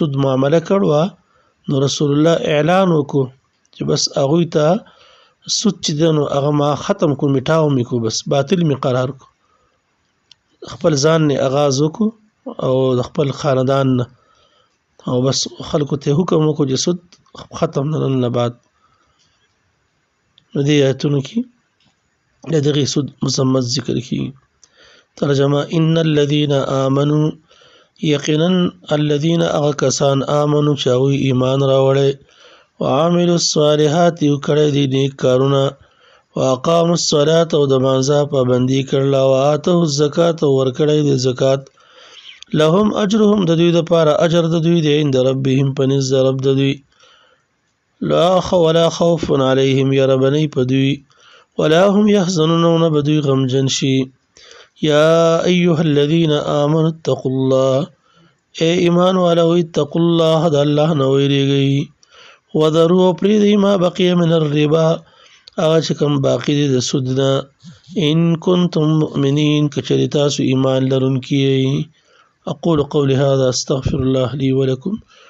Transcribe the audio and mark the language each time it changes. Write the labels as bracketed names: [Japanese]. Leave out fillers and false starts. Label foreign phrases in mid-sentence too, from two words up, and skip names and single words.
[Pashto] سود معامله کړو نو رسول الله اعلان وکړو چې بس هغوی ته سود چې دی نو هغه ما ختم کړو میټاو مې کړو بس باطل مې قرار کړو خپل ځان نه آغاز وکړو او د خپل خاندان نه او بس خلکو ته حکم وکړو چې سود ختم نه بعد نو دې آیتونو کې د دغې سود مذمت ذکر کیږي ترجمه [Arabic] ان الذين آمنوا [Pashto] یقینا الذين هغه کسان آمنوا چې هغوی ایمان راوړی [Arabic] وعملوا الصالحات [Pashto] یو کړی دي نیک کارونه [Arabic] واقاموا الصلاة [Pashto] او د مانځه پابندي کړله [Arabic] وآتوا الزکات [Pashto] او ورکړی د زکات [Arabic] لهم اجرهم [Pashto] د دوی دپاره اجر د دوی دی [Arabic] عند ربهم [Pashto] په نزد رب د دوی [Arabic] ولا خوف علیهم [Pashto] یربنی په دوی [Arabic] ولا هم یحزنون [Pashto] نه به دوی غمجن شي [Arabic] یا ایها الذین آمنوا اتقوا الله [Pashto] ای ایمان والو [Arabic] اتقوا الله [Pashto] د الله نه ویریږئ وذروا پرېږدئ [Arabic] ما بقي من الربا [Pashto] هغه چې کوم باقي دی د سود نه [Arabic] ان کنتم مؤمنین [Pashto] که چېرې تاسو ایمان لرونکي یئ [Arabic] اقول قولي هذا استغفر الله لي ولكم